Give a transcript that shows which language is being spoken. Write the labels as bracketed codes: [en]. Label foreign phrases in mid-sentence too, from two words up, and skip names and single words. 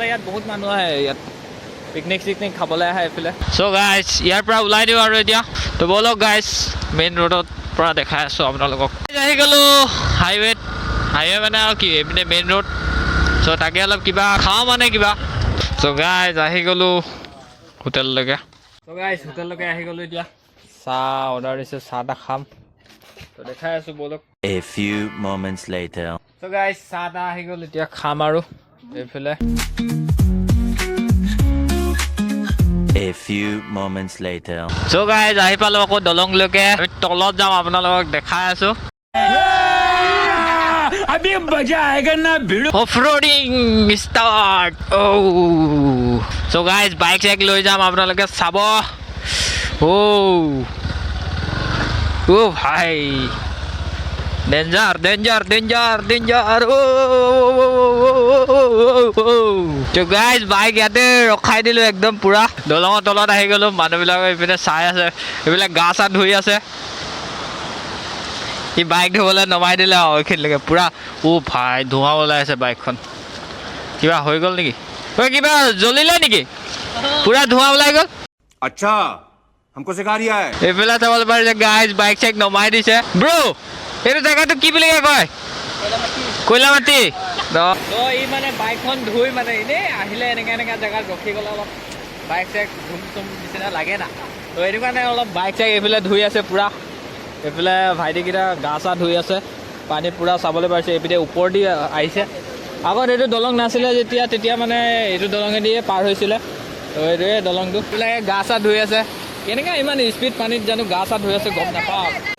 [as] ইয়াত বহুত মানুহ আহে ইয়াত পিকনিক চিকনিক খাবলৈ আহে এইফালে [en] so guys [as] ইয়াৰ পৰা ওলাই দিওঁ আৰু এতিয়া তো ব'লক গাইজ [en] main roadত [as] পৰা দেখাই আছোঁ আপোনালোকক আহি গ'লোঁ হাইৱে মানে আৰু কি এইপিনে [en] main road so' [as] তাকে অলপ কিবা খাওঁ মানে কিবা [en] so guys [as] আহি গ'লোঁ হোটেললৈকে [en] so guys [as] হোটেললৈকে আহি গ'লোঁ এতিয়া চাহ অৰ্ডাৰ দিছোঁ চাহ তাহ খাম ত' দেখাই আছোঁ ব'লক [en] A few moments later. so guys [as] চাহ তাহ আহি গ'ল এতিয়া খাম আৰু এইফালে [en] A few moments later. so guys [as] আহি পালোঁ আকৌ দলংলৈকে আমি তলত যাম আপোনালোকক দেখাই আছোঁ [hi] अभी मजा आएगा ना भिड़ो [en] offroading start so guys [as] বাইক চাইক লৈ যাম আপোনালোকে চাব ভাই [en] danger danger danger danger [as] ত' গাইজ বাইক ইয়াতে ৰখাই দিলোঁ একদম পুৰা দলঙৰ তলত আহি গ'লোঁ মানুহবিলাকে এইপিনে চাই আছে এইবিলাক গা চা ধুই আছে সি বাইক ধুবলৈ নমাই দিলে আৰু এইখিনিলৈকে পুৰা ভাই ধোঁৱা ওলাই আছে বাইকখন কিবা হৈ গ'ল নেকি ঐ কিবা জ্বলিলে নেকি পুৰা ধোঁৱা ওলাই গ'ল [hi] अच्छा हमको सिखा रिया है [as] এইফালে চাবলৈ পাৰিছে [en] guys bike [as] চাইক নমাই দিছে ব্ৰ' এইটো জেগাটো কি বুলি কয় কয়লা মাটি ই মানে বাইকখন ধুই মানে এনেই আহিলে এনেকা জেগাত ৰখি গ'লে অলপ বাইক চাইক ধুম চুম নিচিনা লাগে না ত' সেইটো কাৰণে অলপ বাইক চাইক এইফালে ধুই আছে পুৰা এইফালে ভাইটিকেইটা গা চা ধুই আছে পানী পুৰা চাবলৈ পাৰিছে এইপিনে ওপৰেদি আহিছে আগত এইটো দলং নাছিলে তেতিয়া মানে এইটো দলঙেদিয়ে পাৰ হৈছিলে ত' এইটোৱে দলংটো এইবিলাক গা চা ধুই আছে কেনেকৈ ইমান স্পীড পানীত জানো গা চা ধুই আছে গম নাপাওঁ